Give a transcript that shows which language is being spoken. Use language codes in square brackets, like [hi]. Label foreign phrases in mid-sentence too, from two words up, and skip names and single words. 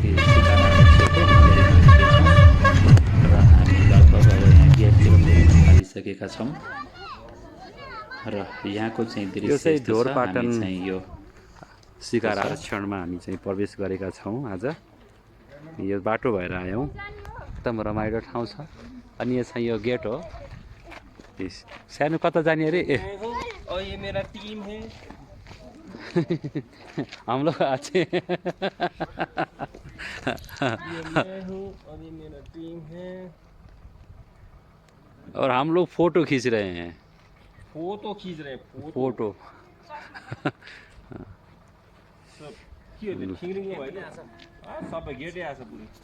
[ne] र हामी लगभग अब यहाँ गेटतिर थालिसकेका छौँ र यहाँको चाहिँ दृश्य ढोरपाटन चाहिँ यो शिकार आरक्षणमा हामी चाहिँ प्रवेश गरेका छौँ आज यो बाटो भएर आयौँ एकदम रमाइलो ठाउँ छ अनि यो चाहिँ यो गेट हो सानो कता जाने अरे ए [hi] ये मेरा टीम है हम लोग अच्छे ये मैं हूँ और ये मेरा टीम है और हम लोग फोटो खींच रहे हैं फोटो खींच रहे हैं फोटो [ne] सब के हो त्यो ठिङ्रिङको होइन सबै गेटै आएछ पुरै